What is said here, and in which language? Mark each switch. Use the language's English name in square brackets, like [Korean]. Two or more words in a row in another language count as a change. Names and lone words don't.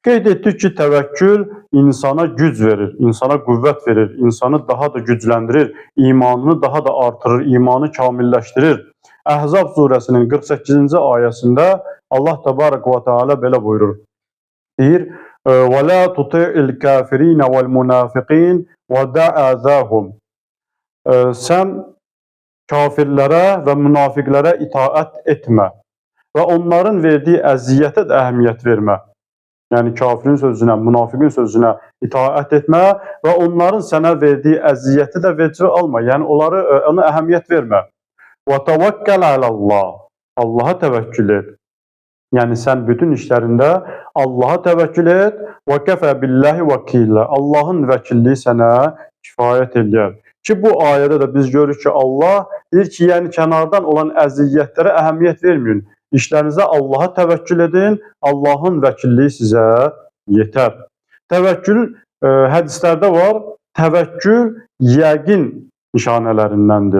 [Azerbaijani] Qeyd etdik ki, təvəkkül insana güc verir, insana qüvvət verir, insanı daha da gücləndirir, imanını daha da artırır, imanı kamilləşdirir. Əhzab surəsinin 48-ci ayəsində Allah [Arabic] تبارك وتعالى [Azerbaijani] belə buyurur. Deyir, [Arabic] وَلَا تُطِعِ الْكَافِرِينَ وَالْمُنَافِقِينَ وَدَعْ أَذَاهُمْ. [Azerbaijani] Sən kafirlərə və münafiqlərə itaət etmə və onların verdiyi əziyyətə də əhəmiyyət vermə. Yəni kafirin sözünə, münafiqin sözünə itaət etmə və onların sənə verdiyi əziyyəti də vecə alma. Yəni ona əhəmiyyət vermə. [Arabic] وَتَوَكَّلْ عَلَى اللّٰهِ. [Azerbaijani] Allaha təvəkkül et. Yəni sən bütün işlərində Allaha təvəkkül et. [Arabic] وَكَفَى بِاللّٰهِ وَكِيلًا. [Azerbaijani] Allahın vəkilliyi sənə kifayət eləyər. Ki bu ayədə də biz görürük ki, Allah deyir ki, yəni kənardan olan əziyyətlərə əhəmiyyət verməyin. İşlərinizə Allaha təvəkkül edin, Allahın vəkilliyi sizə yetər. Təvəkkül hədislərdə var, təvəkkül yəqin nişanələrindəndir.